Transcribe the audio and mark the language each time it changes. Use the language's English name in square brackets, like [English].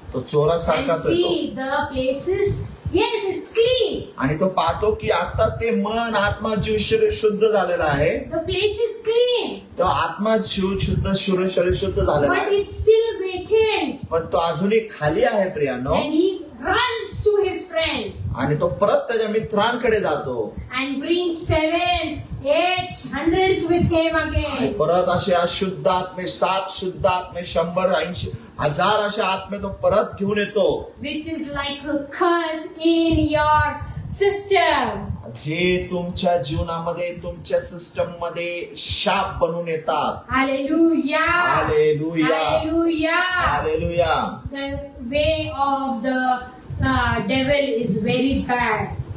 [Marathi] तो चोरासारखा [English] And see the places. Yes, it's clean. [Marathi] आणि तो पाहतो की आता ते मन, आत्मा, जीव, शरीर शुद्ध झालेलं आहे. [English] The place is clean. [Marathi] तो आत्मा, जीव शुद्ध, शरीर शुद्ध झालेला [English] But [Marathi] आहे. [English] it's still vacant. [Marathi] पण तो अजूनही खाली आहे प्रियानो. [English] And he runs to his friend. [Marathi] आणि तो परत त्याच्या मित्रांकडे जातो. [English] And brings 7, 8, hundreds with him [Marathi] आणि [English] again. [Marathi] परत असे शुद्ध आत्मे, 7 शुद्ध आत्मे, 100, 80, 1000 असे आत्मे तो परत घेऊन येतो. [English] Which is like a curse in your system. [Marathi] जे तुमच्या जीवनामध्ये, तुमच्या सिस्टम मध्ये शाप बनून येतात. [English] Hallelujah. [Marathi] Hallelujah. [English] Hallelujah. [Marathi] Hallelujah. [English] The way of the devil is very bad.